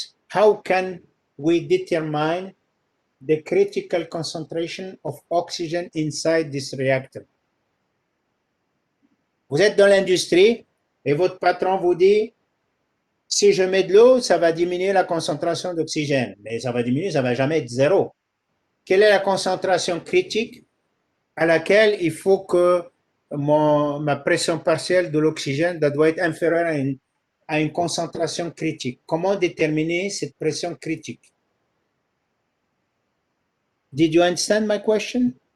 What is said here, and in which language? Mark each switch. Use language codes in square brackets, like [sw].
[en] How can we determine the critical concentration of oxygen inside this reactor? [fr] Vous êtes dans l'industrie et votre patron vous dit, si je mets de l'eau, ça va diminuer la concentration d'oxygène. Mais ça va diminuer, ça va jamais être zéro. Quelle est la concentration critique à laquelle il faut que ma pression partielle de l'oxygène doit être inférieure à une concentration critique? Comment déterminer cette pression critique? [en] Did you understand my question?